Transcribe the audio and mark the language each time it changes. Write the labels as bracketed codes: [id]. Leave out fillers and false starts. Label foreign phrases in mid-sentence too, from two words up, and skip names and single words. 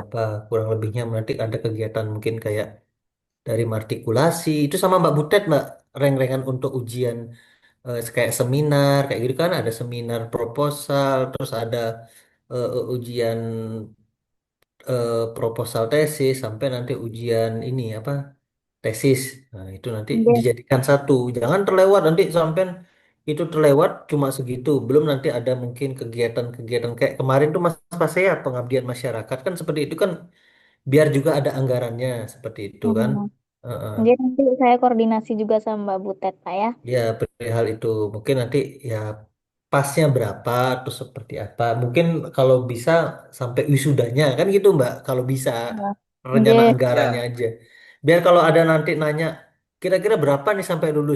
[id] berapa kurang lebihnya nanti ada kegiatan mungkin kayak dari martikulasi itu sama Mbak Butet Mbak reng-rengan untuk ujian kayak seminar kayak gitu kan ada seminar proposal terus ada ujian proposal tesis sampai nanti ujian ini apa tesis. Nah, itu nanti Nggih. dijadikan satu. Jangan terlewat nanti sampai itu terlewat cuma segitu. Belum nanti ada mungkin kegiatan-kegiatan kayak kemarin tuh Mas Pasea pengabdian masyarakat kan seperti itu kan biar juga ada anggarannya seperti itu kan. Hmm. Heeh. Nggih, nanti saya koordinasi juga sama Mbak Butet, Pak ya. Ya, perihal itu mungkin nanti ya pasnya berapa atau seperti apa. Mungkin kalau bisa sampai wisudanya kan gitu Mbak. Kalau bisa Ya. rencana Nggih. anggarannya Ya, aja. Biar kalau ada nanti nanya kira-kira berapa nih sampai lulus.